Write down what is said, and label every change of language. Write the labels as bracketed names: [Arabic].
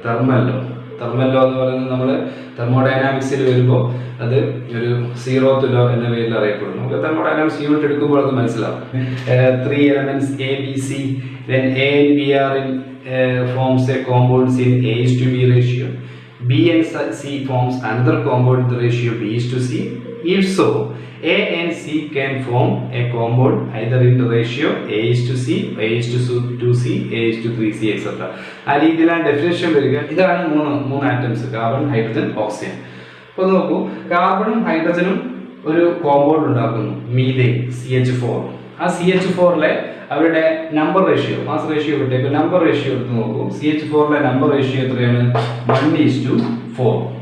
[Malayalam] Thermal law എന്ന് പറയുന്നത് നമ്മൾ തെർമോഡൈനാമിക്സിൽ വരുമ്പോൾ അത് ഒരു 0th ലോ എന്ന പേരിൽ അറിയപ്പെടുന്നു. നമുക്ക് തെർമോഡൈനാമിക്സ് യൂണിറ്റ് എടുക്കുമ്പോൾ അത് മനസ്സിലാവും. [English] 3 elements A, B, C, when A and B are in forms a compounds in A:B ratio. B and C forms another compound in the ratio B:C. If so, A and C can form a compound either in the ratio A:C, A:2C, A:3C, etc. [Malayalam] ആ രീതിയിലാണ് definition വരിക. ഇതാണ് മൂന്ന് atoms, carbon, hydrogen, oxygen. അപ്പോൾ നോക്കൂ, കാർബണും ഹൈഡ്രജനും ഒരു compound ഉണ്ടാക്കുന്നു, മീഥേൻ, CH4. ആ CH4ലെ അവരുടെ നമ്പർ റേഷ്യോ, മാസ് റേഷ്യോ വിട്ടേക്ക്, നമ്പർ റേഷ്യോ എടുത്ത് നോക്കൂ. CH4ലെ നമ്പർ റേഷ്യോ എത്രയാണ്? 1:4.